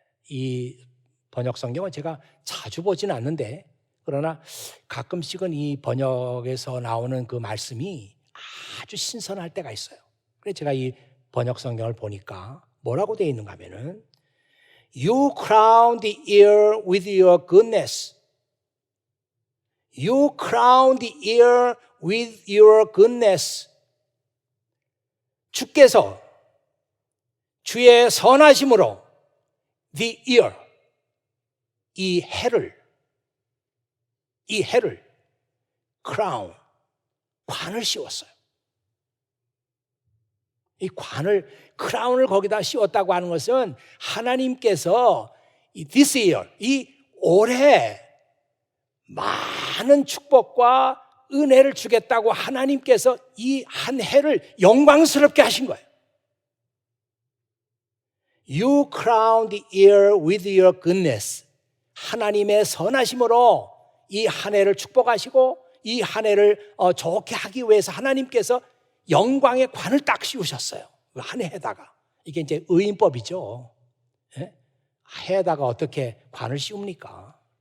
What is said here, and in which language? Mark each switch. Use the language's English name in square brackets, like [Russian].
[Korean] 이 번역 성경은 제가 자주 보진 않는데 그러나 가끔씩은 이 번역에서 나오는 그 말씀이 아주 신선할 때가 있어요. 그래서 제가 이 번역 성경을 보니까 뭐라고 되어 있는가 하면은 [English] You crown the ear with your goodness. You crown the ear with your goodness. [Korean] 주께서 주의 선하심으로 the ear, 이 해를 crown, 관을 씌웠어요. 이 관을, 크라운을 거기다 씌웠다고 하는 것은 하나님께서 this year, 이 올해 많은 축복과 은혜를 주겠다고 하나님께서 이 한 해를 영광스럽게 하신 거예요. [English] You crown the year with your goodness. [Korean] 하나님의 선하심으로 이 한 해를 축복하시고 이 한 해를 좋게 하기 위해서 하나님께서 영광의 관을 딱 씌우셨어요. 한 해에다가. 이게 이제 의인법이죠. 예? 해에다가 어떻게 관을 씌웁니까?